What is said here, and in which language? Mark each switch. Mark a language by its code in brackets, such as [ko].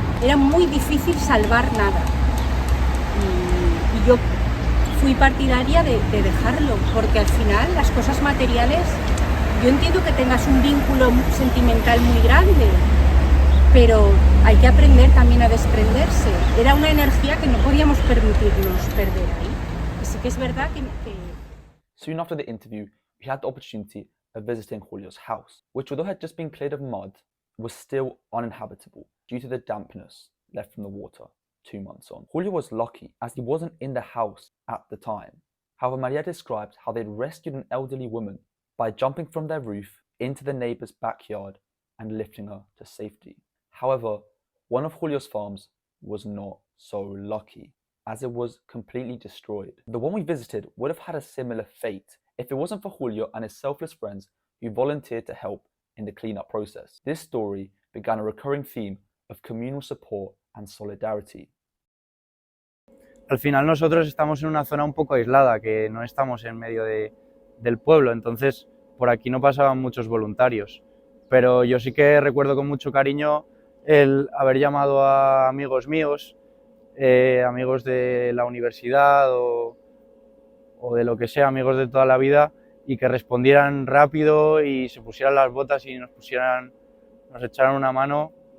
[es] Era muy difícil salvar nada. Y yo fui partidaria de dejarlo, porque al final las cosas materiales, yo entiendo que tengas un vínculo sentimental muy grande, pero hay que aprender también a desprenderse. Era una energía que no podíamos permitirnos perder ahí. Y sí que es verdad que... [en] Soon after the interview, we had the opportunity of visiting Julio's house, which, although had just been cleared of mud, was still uninhabitable due to the dampness left from the water 2 months on. Julio was lucky as he wasn't in the house at the time. However, Maria described how they'd rescued an elderly woman by jumping from their roof into the neighbour's backyard and lifting her to safety. However, one of Julio's farms was not so lucky, as it was completely destroyed. The one we visited would have had a similar fate if it wasn't for Julio and his selfless friends who volunteered to help in the cleanup process. This story began a recurring theme of communal support and solidarity. [es] Al final nosotros estamos en una zona un poco aislada, que no estamos en medio del pueblo, entonces por aquí no pasaban muchos voluntarios. Pero yo sí que recuerdo con mucho cariño el haber llamado a amigos míos, amigos de la universidad o de lo que sea, amigos de toda la vida, y que respondieran rápido y se pusieran las botas y nos echaran una mano.